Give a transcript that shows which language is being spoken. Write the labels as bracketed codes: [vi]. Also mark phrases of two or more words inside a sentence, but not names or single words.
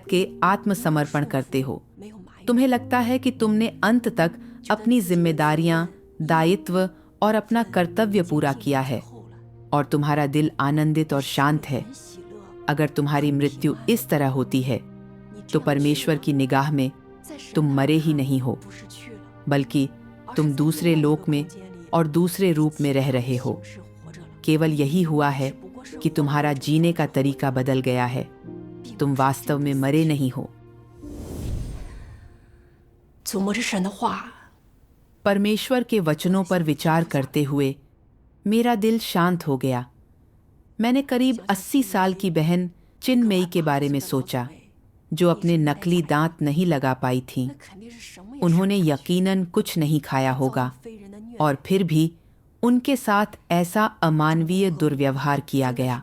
[hi] के आत्मसमर्पण करते हो, तुम्हें लगता है कि तुमने अंत तक अपनी जिम्मेदारियां, दायित्व और अपना कर्तव्य पूरा किया है और तुम्हारा दिल आनंदित और शांत है, अगर तुम्हारी मृत्यु इस तरह होती है तो परमेश्वर की निगाह में तुम मरे ही नहीं हो, बल्कि तुम दूसरे लोक में और दूसरे रूप में रह रहे हो। केवल यही हुआ है कि तुम्हारा जीने का तरीका बदल गया है, तुम वास्तव में मरे नहीं हो। [zh] 祖母之神的话， [hi] परमेश्वर के वचनों पर विचार करते हुए मेरा दिल शांत हो गया। मैंने करीब 80 साल की बहन चिन्मयी के बारे में सोचा, जो अपने नकली दांत नहीं लगा पाई थीं। उन्होंने यकीनन कुछ नहीं खाया होगा और फिर भी उनके साथ ऐसा अमानवीय दुर्व्यवहार किया गया।